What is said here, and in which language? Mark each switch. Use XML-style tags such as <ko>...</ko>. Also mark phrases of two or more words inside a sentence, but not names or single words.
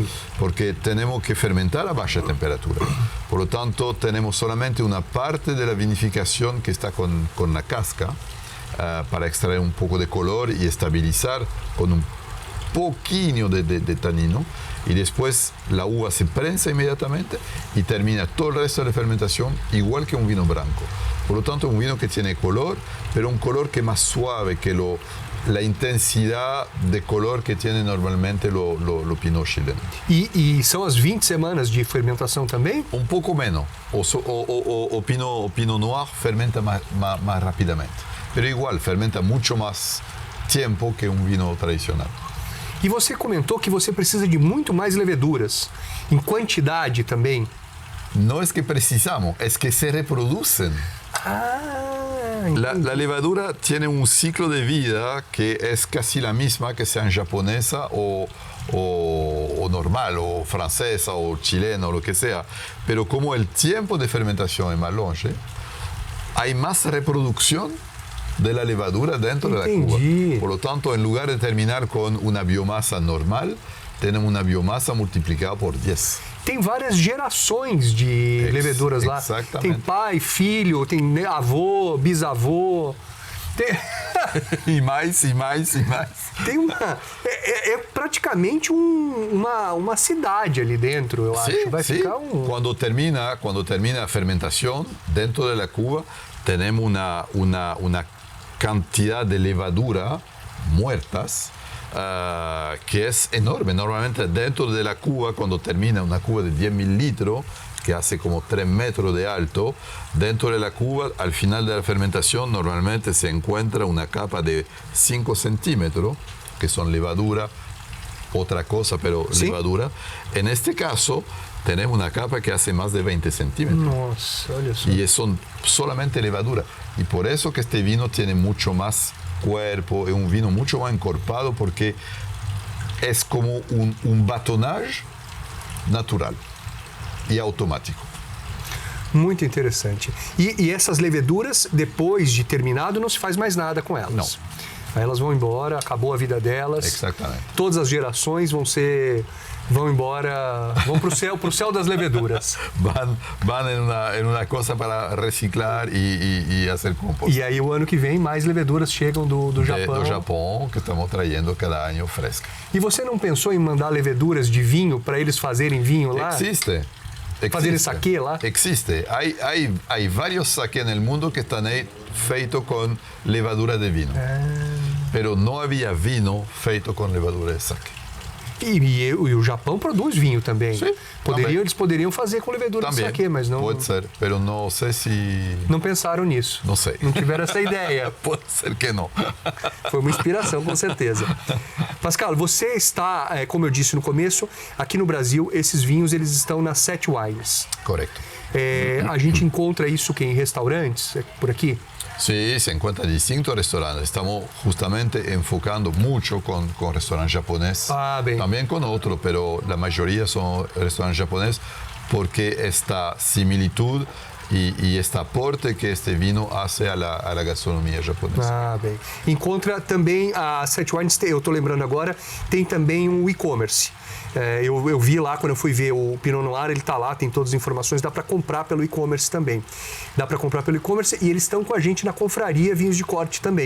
<es>porque tenemos que fermentar a baja temperatura. Por lo tanto, tenemos solamente una parte de la vinificación que está con la casca para extraer un poco de color y estabilizar con un poquito de tanino, y después la uva se prensa inmediatamente y termina todo el resto de la fermentación igual que un vino branco. Por lo tanto, un vino que tiene color, pero un color que es más suave que la intensidad de color que tiene normalmente lo Pinot chileno.</es> <pt>E são as 20 semanas de fermentação também?</pt> <es>Un poco menos. O Pinot Noir fermenta más rápidamente, pero igual fermenta mucho más tiempo que un vino tradicional.</es> <pt>E você comentou que você precisa de muito mais leveduras, em quantidade também.</pt> <es>No es que precisamos, es que se reproducen. La levadura tiene un ciclo de vida que es casi la misma que sea japonesa o normal, o francesa, o chilena, o lo que sea. Pero como el tiempo de fermentación es más longe, hay más reproducción de la levadura dentro de la cuba. Por lo tanto, en lugar de terminar con una biomasa normal, tenemos una biomasa multiplicada por 10.</es> <pt>Tem várias gerações de leveduras lá. Exatamente. Tem pai, filho, tem avô, bisavô. E mais. Tem é praticamente uma cidade ali dentro, eu acho. Vai ficar um...</pt> <es>Cuando termina a fermentación dentro de la cuba, tenemos una cantidad de levadura muertas que es enorme. Normalmente dentro de la cuba, cuando termina una cuba de 10.000 litros, que hace como 3 metros de alto, dentro de la cuba, al final de la fermentación, normalmente se encuentra una capa de 5 centímetros, que son levadura, otra cosa, pero ¿sí? Levadura. En este caso, tenemos una capa que hace más de 20 centímetros.</es> <pt>Nossa, olha só.</pt> <es>Y son solamente levadura. Y por eso que este vino tiene mucho más cuerpo, es un vino mucho más encorpado, porque es como un batonage natural e automático.</es> <pt>Muito interessante. E essas leveduras, depois de terminado, não se faz mais nada com elas? Não. Aí elas vão embora, acabou a vida delas. Exatamente. Todas as gerações vão embora, vão para o céu das leveduras.</pt> <es>Van en una cosa para reciclar y hacer compost.</es> <pt>E aí o ano que vem mais leveduras chegam do Japão. Do Japão,</pt> <es>que estamos trayendo cada ano fresca.</es> <pt>E você não pensou em mandar leveduras de vinho para eles fazerem vinho lá? Existe. Fazer saquê lá? Existe.</pt> <es>Hay varios saqués en el mundo que están feitos con levadura de vino. Pero no había vino feito con levadura de saque.</es> <pt>E o Japão produz vinho também. Sim, Eles poderiam fazer com levedura de saquê, mas não... Pode ser, mas não sei se... Não pensaram nisso. Não sei. Não tiveram essa ideia. Pode ser que não. Foi uma inspiração, com certeza. Pascal, você está, como eu disse no começo, aqui no Brasil, esses vinhos eles estão na Sete Wines.</pt> <es>Correcto.</es> <pt>A gente encontra isso em restaurantes, por aqui?</pt> <es>Sí, se encuentra en distintos restaurantes. Estamos justamente enfocando mucho con restaurantes japoneses. También con otros, pero la mayoría son restaurantes japoneses porque esta similitud e este aporte que este vino hace a la gastronomia japonesa.</es> <pt>Bem. Encontra também a Sete Wines, eu estou lembrando agora, tem também um e-commerce. Eu vi lá, quando eu fui ver o Pinot Noir, ele está lá, tem todas as informações, dá para comprar pelo e-commerce também. Dá para comprar pelo e-commerce e eles estão com a gente na confraria Vinhos de Corte também.</pt>